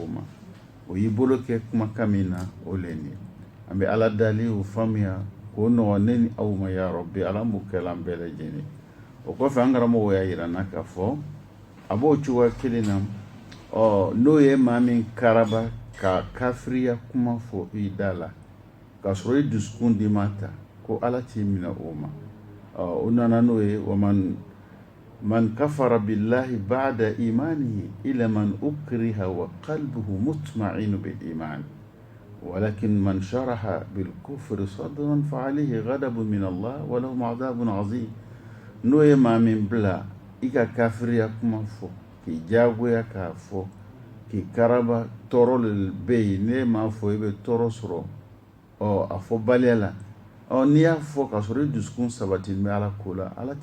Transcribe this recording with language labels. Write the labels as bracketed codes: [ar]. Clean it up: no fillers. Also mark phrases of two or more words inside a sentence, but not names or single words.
[bm] ma o y'i bolo kɛ kumakan min na o le ni an bɛ ala dali o faamuya k'o nɔgɔ ne ni aw ma ya Rabbi ala m'o kɛla an bɛɛ lajɛlen o kɔfɛ an karamɔgɔ y'a yira n na k'a fɔ a b'o cogoya kelen na n'o ye maa min karaba ka kafiriya kuma fɔ i da la k'a sɔrɔ i dusukun di ma ta ko ala t'i minɛ o ma o nana n'o ye [ar] من كفر بالله بعد إيمانه إلا من أكره وقلبه مطمئن بالإيمان ولكن من شرح بالكفر صدرا فعليه غضب من الله ولهم عذاب عظيم [bm] n'o ye maa min bila i ka kafiriya kuma fɔ k'i jagoya k'a fɔ k'i karaba tɔɔrɔ le bɛ yen ne m'a fɔ i bɛ tɔɔrɔ sɔrɔ a fɔ baliya la n'i y'a fɔ k'a sɔrɔ i dusukun sabatilen bɛ ala ko la ala